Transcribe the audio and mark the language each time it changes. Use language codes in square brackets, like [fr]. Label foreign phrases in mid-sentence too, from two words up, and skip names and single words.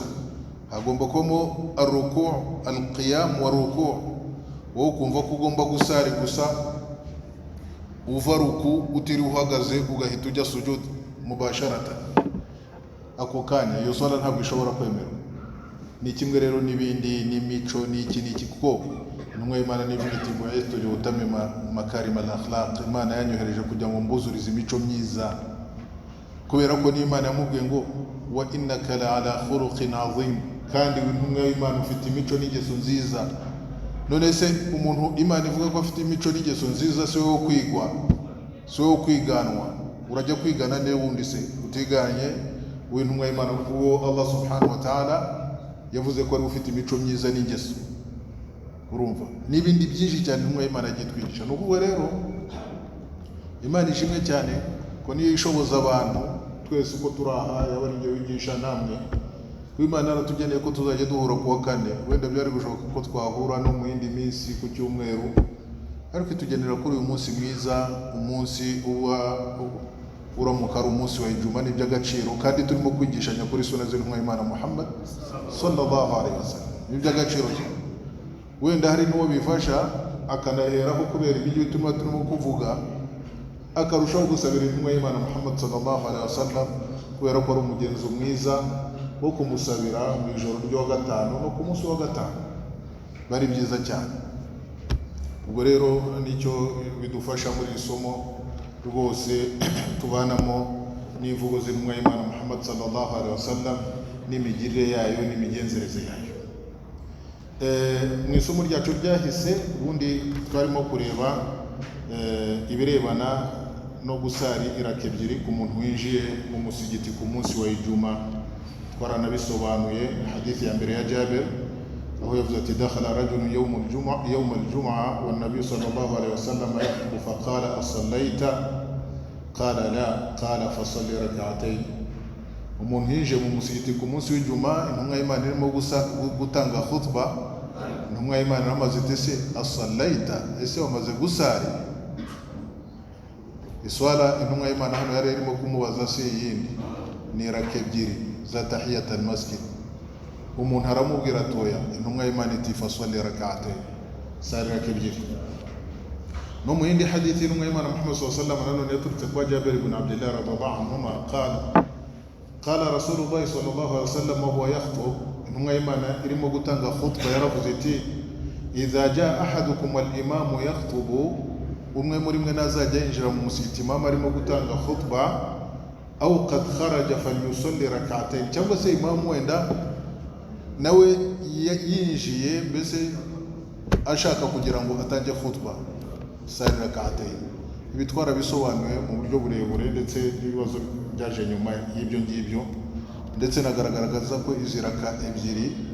[rw] Hagomba kubamo [ar] الركوع، القيام وركوع', [rw] wowe ukumva ko ugomba gusari gusa, uva ruku utiri uhagaze ugahita ujya sujud mubasharata ako kanya. Iyo swala ntabwo ishobora kwemerwa. Ni kimwe rero n'ibindi, n'imico, n'iki kuko intumwa y'Imana n'ivuga iti [ar] بعثت لأتمم مكارم الأخلاق, [rw] Imana yanyohereje kugira ngo mbuzurize imico myiza, kubera ko n'Imana yamubwiye ngo [ar] وإنك لعلى خلق عظيم, [rw] kandi intumwa y'Imana ufite imico n'ingeso nziza. None se umuntu Imana ivuga ko afite imico n'ingeso nziza, si wowe kwigwa, si wowe kwiganwa? Urajya kwigana ne wundi se utiganye w'intumwa y'Imana, uwo [ar] الله سبحانه وتعالى [rw] yavuze ko ari ufite imico myiza n'ingeso? Urumva n'ibindi byinshi cyane intumwa y'Imana yitwigisha. Nuko rero Imana ishimwe cyane ko niyo ishoboza abantu twese uko turaha, yaba ari njye wigisha namwe, Imana yaratugeneye ko tuzajya duhura kuwa kane. Wenda byari gushoboka ko twahura no mu yindi minsi ku cyumweru, ariko itugenera kuri uyu munsi mwiza, umunsi uramuka ari umunsi wa Ijuma, ni by'agaciro, kandi turimo kwigishanya kuri sunna z'intumwa y'Imana Muhammad [ar] صلى الله عليه وسلم, [rw] ni by'agaciro cyane. Wenda hari n'uwo bifasha akanaheraho kubera ibyo turimo kuvuga, akarushaho gusabira intumwa y'Imana Muhammad [ar] صلى الله عليه وسلم, [rw] kubera ko ari umugenzo mwiza wo kumusabira mu ijoro ryo gatanu no ku munsi wa gatanu, bari byiza cyane. Ubwo rero nicyo bidufasha muri isomo rwose tubanamo n'imvugo z'intumwa y'Imana Muhammad [ar] صلى الله عليه وسلم, [rw] n'imigirire yayo n'imigenzereze yayo. Mu isomo ryacu ryahise ubundi twarimo kureba ibirebana no gusari iraka ebyiri ku muntu winjiye mu musigiti ku munsi wa Ijuma. Twaranabisobanuye hadithi ya mbere ya Jabir, aho yavuze ati [ar] دخل رجل يوم الجمعة والنبي صلى الله عليه وسلم يخطب فقال أصليت قال لا قال فصل ركعتين. [rw] Umuntu yinjiye mu musigiti ku munsi w'Ijuma, intumwa y'Imana irimo gutanga khutba, intumwa y'Imana iramaze iti se asallaita, ese wamaze gusari? Iswala intumwa y'Imana hano yari irimo kumubaza se yindi ni raka ebyiri za [ar] تحية المسجد. [rw] Umuntu aramubwira atoya, intumwa y'Imana iti [ar] فصل ركعتين, [rw] sari raka ebyiri. No mu yindi hadithi intumwa y'Imana Muhammad [ar] صلى الله عليه وسلم [rw] nanone yaturutse kwa Jabir ibn Abdullah [ar] رضي الله عنهما, قال رسول الله صلى الله عليه وسلم وهو يخطب, [rw] intumwa y'Imana irimo gutanga khutba yaravuze iti [ar] إذا جاء أحدكم الإمام يخطب, [rw] umwe muri mwe nazajya yinjira mu musigiti imam arimo gutanga khutba, [ar] أو قد خرج فليصل ركعتين, [rw] cyangwa se imam wenda nawe yinjiye mbese ashaka kugira ngo atange khutba, sari rak'atayn. Ibi twarabisobanuye mu buryo burebure, ndetse n'ibibazo byaje nyuma y'ibyo ngibyo, ndetse nagaragaza ko izi raka ebyiri